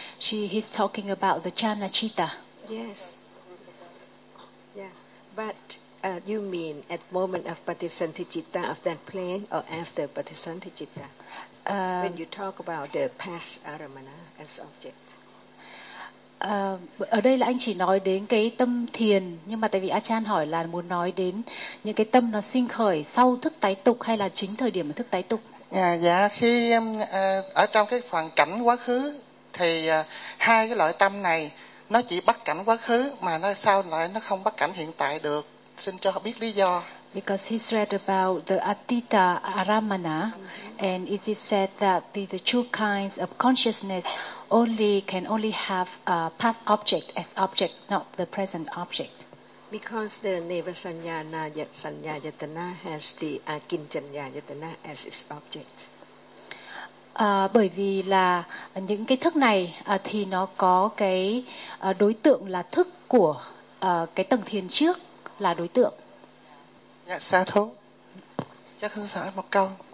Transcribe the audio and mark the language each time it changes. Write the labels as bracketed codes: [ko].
[en] He's talking about the jhana citta. Yes. Yeah. But you mean at moment of patisanticitta of that plane or after patisanticitta? When you talk about the past aramana as object. [vi] Ở đây là anh chỉ nói đến cái tâm thiền, nhưng mà tại vì Achan hỏi là muốn nói đến những cái tâm nó sinh khởi sau thức tái tục hay là chính thời điểm thức tái tục. Dạ, khi ở trong cái phần cảnh quá khứ thì hai cái loại tâm này nó chỉ bắt cảnh quá khứ mà nó sau lại nó không bắt cảnh hiện tại được. Xin cho họ biết lý do. [en] Because he's read about the Atita Aramana, and it is said that the two kinds of consciousness can only have a past object as object, not the present object. Because the Nevasanyana Yatsanyayatana has the Akinchanyayatana as its object. [vi] Bởi vì là những cái thức này thì nó có cái đối tượng là thức của cái tầng thiền trước là đối tượng. Dạ, xa thú. Chắc xin hỏi một câu.